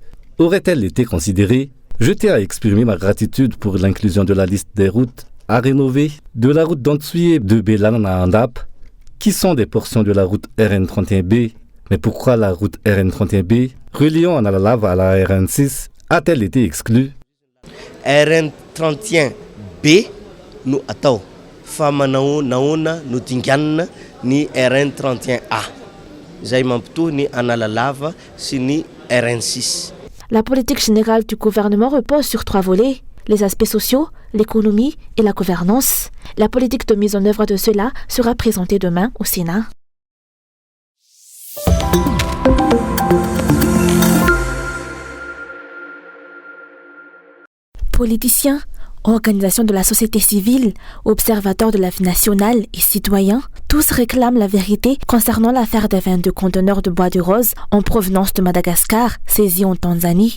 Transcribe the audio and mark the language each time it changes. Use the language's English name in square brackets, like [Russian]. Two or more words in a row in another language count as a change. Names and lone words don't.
[French] Aurait-elle été considérée? Je tiens à exprimer ma gratitude pour l'inclusion de la liste des routes à rénover de la route d'Antsuye de Belan à Andap, qui sont des portions de la route RN31B. Mais pourquoi la route RN31B, reliant Analalav à la RN6, a-t-elle été exclue? RN31B, nous attendons. [Malagasy] fa naona no dinganina ny RN 31A. Zay mampitohy ny Analalava sy ny RN 6. [French] La politique générale du gouvernement repose sur 3 volets: les aspects sociaux, l'économie et la gouvernance. La politique de mise en œuvre de cela sera présentée demain au Sénat. Politiciens, organisations de la société civile, observateurs de la vie nationale et citoyens, tous réclament la vérité concernant l'affaire des 22 conteneurs de bois de rose en provenance de Madagascar saisis en Tanzanie.